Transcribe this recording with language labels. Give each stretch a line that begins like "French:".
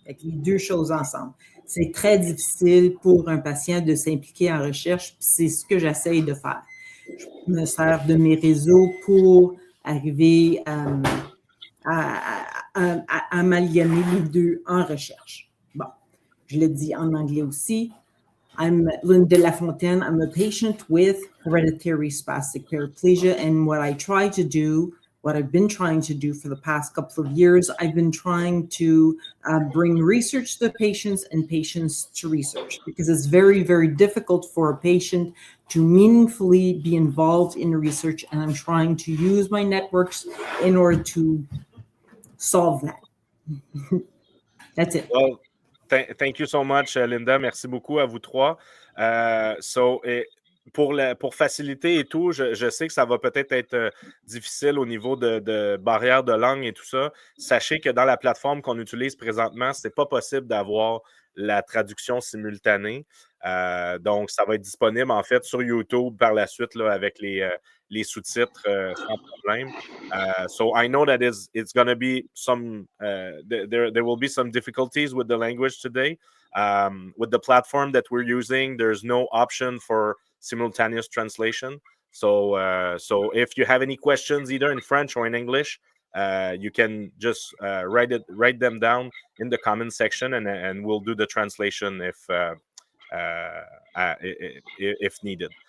French: Avec les deux choses ensemble. C'est très difficile pour un patient de s'impliquer en recherche, puis c'est ce que j'essaie de faire. Je me sers de mes réseaux pour arriver à amalgamer les deux en recherche. Bon, je le dis en anglais aussi.
English: I'm Linda Lafontaine. I'm a patient with hereditary spastic paraplegia, and what I've been trying to do for the past couple of years, I've been trying to bring research to the patients and patients to research, because it's very, very difficult for a patient to meaningfully be involved in research, and I'm trying to use my networks in order to solve that. That's it. Well, thank you so much, Linda.
French: Merci beaucoup à vous trois.
English: So
French: pour faciliter et tout, je sais que ça va peut-être être difficile au niveau de barrières de langue et tout ça. Sachez que dans la plateforme qu'on utilise présentement, c'est pas possible d'avoir la traduction simultanée. Donc, ça va être disponible en fait sur YouTube par la suite là, avec les sous-titres sans problème.
English: So I know that it's going to be some, there will be some difficulties with the language today. With the platform that we're using, there's no option for simultaneous translation. So if you have any questions either in French or in English, you can just write them down in the comment section, and we'll do the translation if needed.